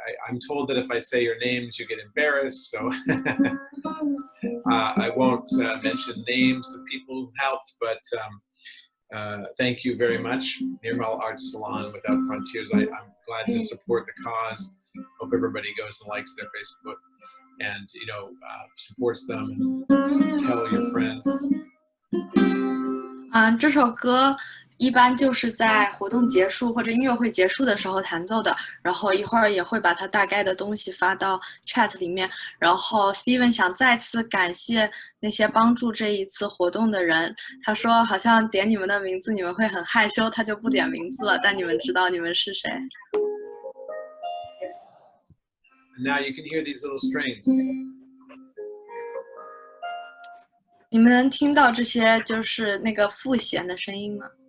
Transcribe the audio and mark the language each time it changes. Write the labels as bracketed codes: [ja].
[en] I'm told that if I say your names, you get embarrassed, so I won't mention names of people who helped, but thank you very much. Nirmala Arts Salon Without Frontiers. I'm glad to support the cause. Hope everybody goes and likes their Facebook and, you know, supports them and tell your friends. [zh] 这首歌一般就是在活动结束或者音乐会结束的时候弹奏的，然后一会儿也会把它大概的东西发到 chat 里面。然后 Steven 想再次感谢那些帮助这一次活动的人。他说好像点你们的名字你们会很害羞，他就不点名字了，但你们知道你们是谁。 [en] And now you can hear these little strings. [zh] 你们能听到这些就是那个复弦的声音吗？